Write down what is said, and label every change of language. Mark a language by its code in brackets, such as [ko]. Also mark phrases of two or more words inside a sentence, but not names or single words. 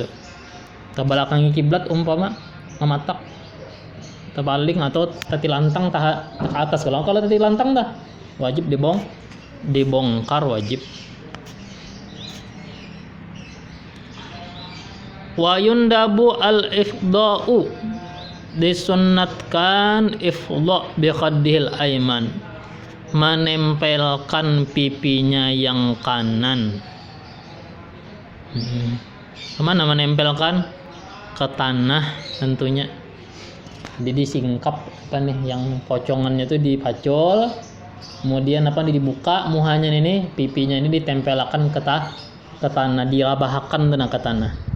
[id] Ke belakang kiblat umpama mematak terbalik atau tetilantang ke atas. Kalau tetilantang dah wajib dibongkar wajib. [ar] وَيُنْدَبُ الْإِفْضَاءُ [id] disunnatkan ifda' [ar] بِخَدِّهِ الْأَيْمَنِ [id] menempelkan pipinya yang kanan. Kemana menempelkan? Ke tanah tentunya. Jadi disingkap yang pocongannya itu dipacol, kemudian dibuka muhanya ini, pipinya ini ditempelkan ke tanah, dirabahakan ke tanah.